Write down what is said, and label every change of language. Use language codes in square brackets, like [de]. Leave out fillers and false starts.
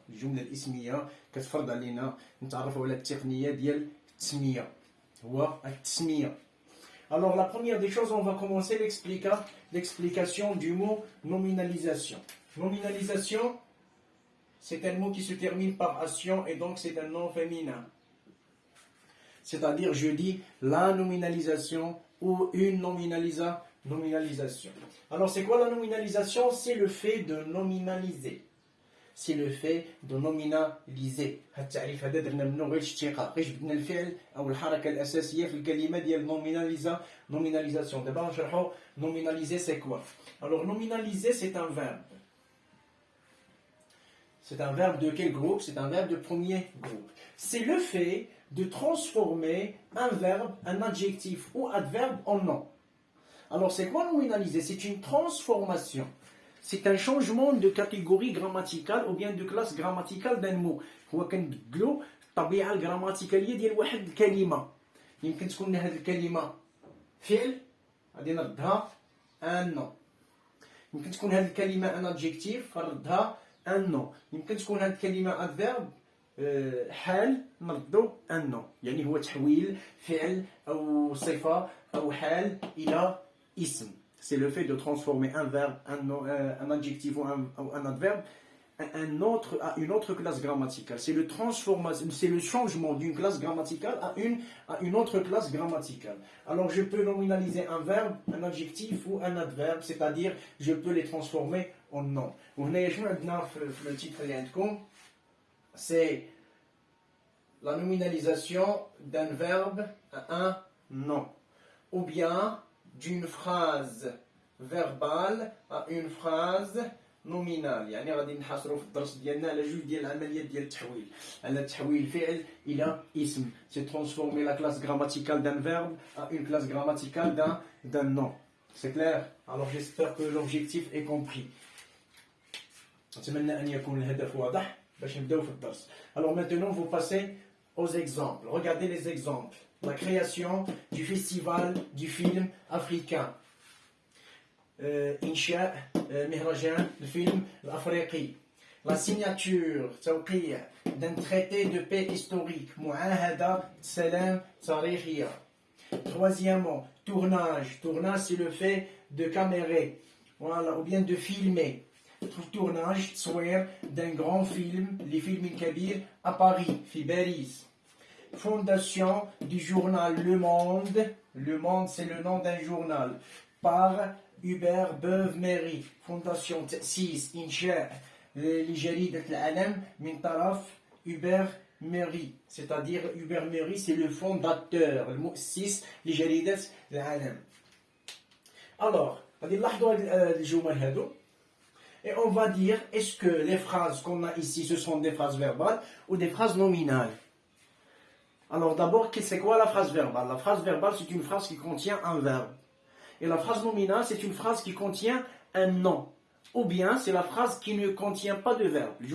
[ar] الجملة الاسمية كتفرض علينا نتعرفوا على التقنية ديال التسمية. هو التسمية. [fr] Alors, la première des choses, on va commencer l'explication du mot nominalisation. Nominalisation, c'est un mot qui se termine par ation et donc c'est un nom féminin. C'est-à-dire, je dis la nominalisation ou une nominalisation. Alors, c'est quoi la nominalisation? C'est le fait de nominaliser. C'est le fait de nominaliser. [ar] التعريف هذا درنا منه غير اشتقاق، غير جبدنا الفعل أو الحركة الأساسية في الكلمة ديال nominalisation. دابا نشرحوا [fr] nominaliser c'est quoi. Alors, nominaliser c'est un verbe. C'est un verbe de quel groupe? C'est un verbe de premier groupe. C'est le fait de transformer un verbe, un adjectif ou adverbe en nom. Alors, c'est quoi nominaliser? C'est une transformation. C'est un changement de catégorie grammaticale ou bien de classe grammaticale d'un mot. [ar] هو كنبدلو الطبيعة الجراماتيكالية ديال واحد الكلمة. يمكن تكون هذه الكلمة فعل غادي نردها [fr] un nom. [ar] يمكن تكون هذه الكلمة [fr] un adjectif [ar] غنردها [fr] un nom. [ar] يمكن تكون هذه الكلمة adverbe حال نردو [fr] un nom. [ar] يعني هو تحويل فعل أو صفة أو حال إلى اسم. [fr] C'est le fait de transformer un verbe, un adjectif ou un adverbe à une autre classe grammaticale. C'est le changement d'une classe grammaticale à une autre classe grammaticale. Alors je peux nominaliser un verbe, un adjectif ou un adverbe, c'est-à-dire je peux les transformer en nom. Le titre c'est la nominalisation d'un verbe à un nom. Ou bien d'une phrase verbale à une phrase nominale. [ar] يعني غادي نحاصروا في الدرس ديالنا على جوج ديال العمليات ديال التحويل. على تحويل فعل إلى اسم. [fr] C'est transformer la classe grammaticale d'un verbe à une classe grammaticale d'un nom. C'est clair? Alors j'espère que l'objectif est compris. [ar] أتمنى أن يكون الهدف واضح باش نبداو في الدرس. [fr] Alors maintenant vous passez aux exemples. Regardez les exemples. La création du festival du film africain. [ar] إنشاء مهرجان الفيلم الأفريقي. [fr] La signature توقيع d'un traité de paix historique. [ar] معاهدة سلام تاريخية. [fr] Troisièmement, tournage. Tournage, c'est le fait de camérer. Voilà, ou bien de filmer. Tournage, تصوير d'un grand film, les films الكبير à Paris, [ar] في باريس. [fr] Fondation du journal Le Monde. Le Monde, c'est le nom d'un journal. Par Hubert Beuve-Méry. [ar] Fondation تأسيس إنشاء لجريدة العالم من طرف Hubert Méry. [fr] C'est-à-dire Hubert Méry, c'est le fondateur, [ar] المؤسس لجريدة العالم. Alors, غادي نلاحظوا هاد الجمل هادو. [fr] Et on va dire, est-ce que les phrases qu'on a ici, ce sont des phrases verbales ou des phrases nominales? Alors d'abord, c'est quoi la phrase verbale? La phrase verbale, c'est une phrase qui contient un verbe. Et la phrase nominale, c'est une phrase qui contient un nom. Ou bien, c'est la phrase qui ne contient pas de verbe.